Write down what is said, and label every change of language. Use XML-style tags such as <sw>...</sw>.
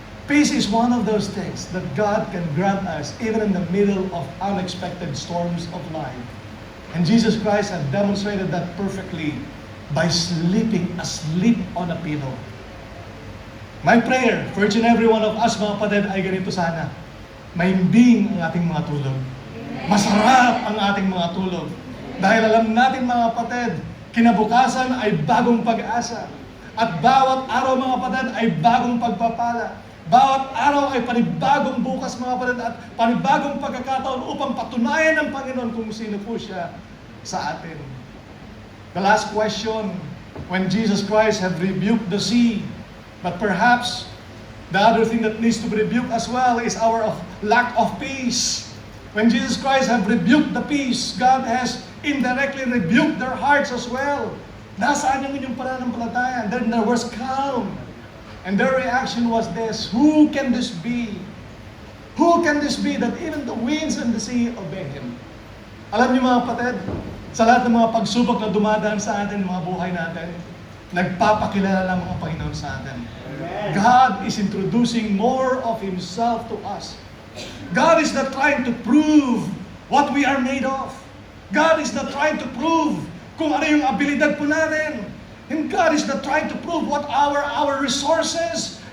<en>Peace is one of those things that God can grant us even in the middle of unexpected storms of life. And Jesus Christ has demonstrated that perfectly by sleeping asleep on a pillow. My prayer for each and every one of us,</en> <tl>mga kapatid, ay ganito sana. Mahimbing ang ating mga tulog. Masarap ang ating mga tulog. Dahil alam natin, mga kapatid, kinabukasan ay bagong pag-asa. At bawat araw, mga kapatid, ay bagong pagpapala. Bawat araw ay panibagong bukas, mga kapatid, at panibagong pagkakataon upang patunayan ng Panginoon kung sino po siya sa atin.</tl> <en>The last question, when Jesus Christ had rebuked the sea, but perhaps the other thing that needs to be rebuked as well is our lack of peace. When Jesus Christ had rebuked the peace, God has indirectly rebuked their hearts as well.</en> <tl>Nasaan yung inyong pananampalataya?</tl> <en>Then there was calm. And their reaction was this: who can this be? Who can this be that even the winds and the sea obey Him?</en> <tl>Alam niyo, mga kapatid, sa lahat ng mga pagsubok na dumadaan sa atin, mga buhay natin, nagpapakilala lang mga Panginoon sa atin.</tl> <en>Amen. God is introducing more of Himself to us. God is not trying to prove what we are made of. God is not trying to prove</en> <tl>kung ano yung abilidad po natin.</tl> <en>And God is not trying to prove what our resources.</en>